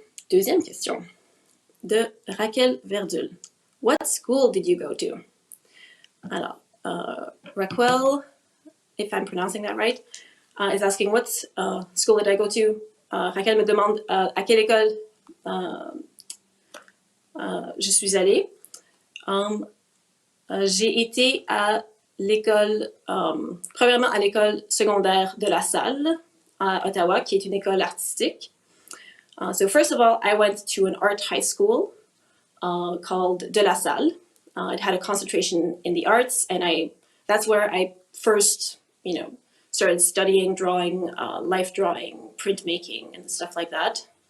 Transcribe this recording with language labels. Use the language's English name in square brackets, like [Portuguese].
[French] Deuxième question de Raquel Verdul. [English] What school did you go to? Alors, Raquel, if I'm pronouncing that right, is asking what school did I go to? [French] Raquel me demande à quelle école je suis allée. J'ai été à l'école, premièrement à l'école secondaire de La Salle à Ottawa, qui est une école artistique. [English] So first of all, I went to an art high school called De La Salle. It had a concentration in the arts, and that's where I first, started studying drawing, life drawing, printmaking, and stuff like that.